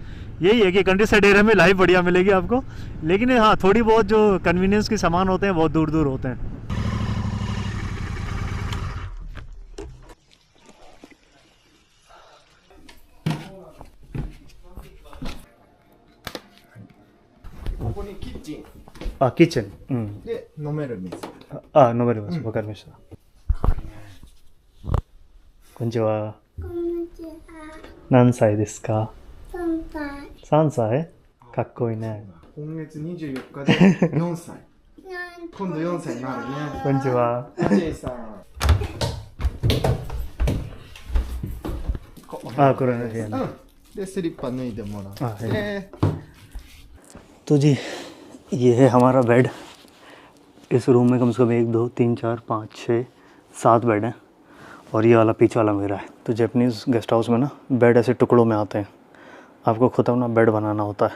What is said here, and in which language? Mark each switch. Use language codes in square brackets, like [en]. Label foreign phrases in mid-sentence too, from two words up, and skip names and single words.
[hi] यही है कि [en] country side area [hi] में लाइफ बढ़िया मिलेगी आपको, लेकिन हाँ थोड़ी बहुत जो कन्वीनियंस के सामान होते हैं बहुत दूर दूर होते हैं। किचन [ja] で飲める水。飲めます。わかりました。こんにちは。こんにちは。何歳ですか 3歳。 3歳かっこいいね。今月24日で4歳。今度4歳になるね。こんにちは。アジェイさん。これね。うん。でスリッパ脱いでもらって。 [hi] はい तो जी ये है हमारा बेड। इस रूम में कम से कम 1 2 3 4 5 6 7 बेड हैं और ये वाला पीछे वाला मेरा है। तो [en] Japanese guest house [hi] में ना बेड ऐसे टुकड़ों में आते हैं, आपको खुद अपना बेड बनाना होता है।